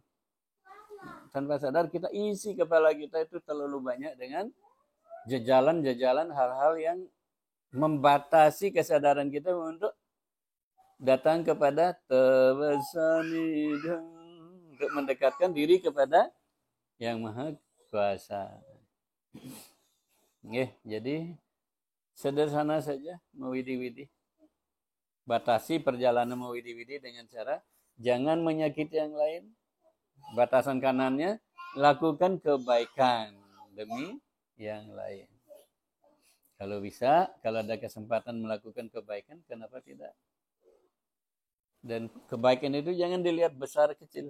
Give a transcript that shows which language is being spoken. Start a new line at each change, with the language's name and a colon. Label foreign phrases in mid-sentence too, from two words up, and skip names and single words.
Indonesian: Tanpa sadar kita isi kepala kita itu terlalu banyak dengan jajalan-jajalan hal-hal yang membatasi kesadaran kita untuk datang kepada tawasanidha, untuk mendekatkan diri kepada Yang Maha Kuasa. Jadi sederhana saja mewidi-widi. Batasi perjalanan mewidi-widi dengan cara jangan menyakiti yang lain. Batasan kanannya, lakukan kebaikan demi yang lain. Kalau bisa, kalau ada kesempatan melakukan kebaikan, kenapa tidak? Dan kebaikan itu jangan dilihat besar kecil.